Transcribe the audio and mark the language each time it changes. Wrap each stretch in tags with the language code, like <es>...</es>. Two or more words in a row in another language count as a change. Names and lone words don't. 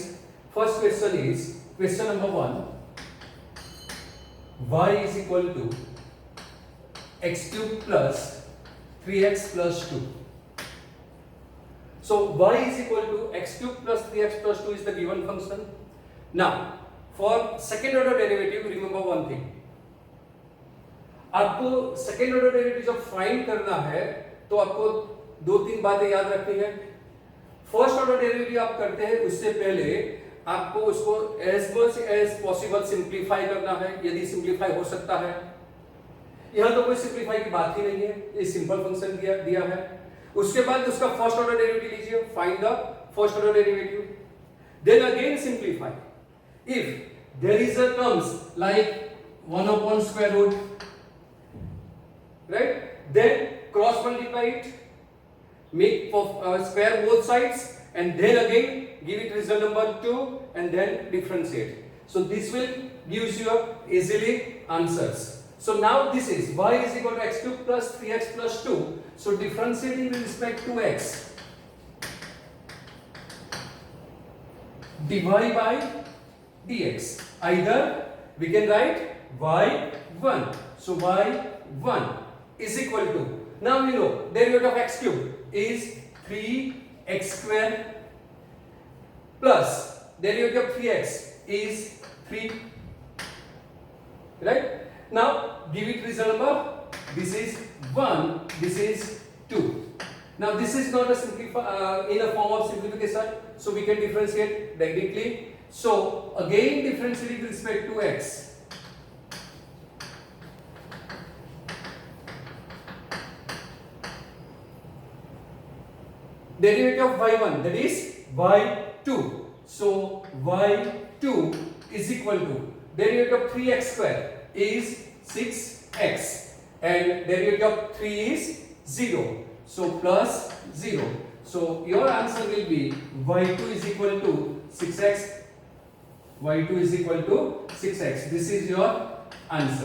<en>First question is question number 1. Y is equal to x cube plus 3x plus 2. So y is equal to x cube plus 3x plus 2 is the given function. Now for second order derivative, remember one thing,</en> <hi>आपको</hi> <en>second order derivative</en> <hi>जब फाइंड करना है तो आपको दो तीन बातें याद रखनी है.</hi> <en>first order derivative</en> <hi>आप करते हैं उससे पहले आपको उसको</hi> <en>as much as possible simplify</en> <hi>करना है, यदि सिंप्लीफाई हो सकता है. यहां तो कोई सिंप्लीफाई की बात ही नहीं है, ये</hi> <en>simple function</en> <hi>दिया है. उसके बाद उसका</hi> <en>first order derivative लीजिए, find the first order derivative, then again simplify. if there is a terms like 1 upon square root, right, then cross multiply it, make square both sides, and then again give it result number 2 and then differentiate. So this will gives you easily answers. So now this is y is equal to x cube plus 3x plus 2. So differentiating with respect to x, dy by dx, either we can write y1. So y1 is equal to, now we know derivative of x cube is 3x square plus derivative of 3x is 3, right? Now give it result number, this is 1, this is 2. Now this is not a in a form of simplification, so we can differentiate directly. So again differentiating with respect to x, derivative of y1, that is y2. So y2 is equal to derivative of 3x square is 6x and derivative of 3 is 0. So plus 0. So your answer will be y2 is equal to 6x. y2 is equal to 6x. This is your answer.</en>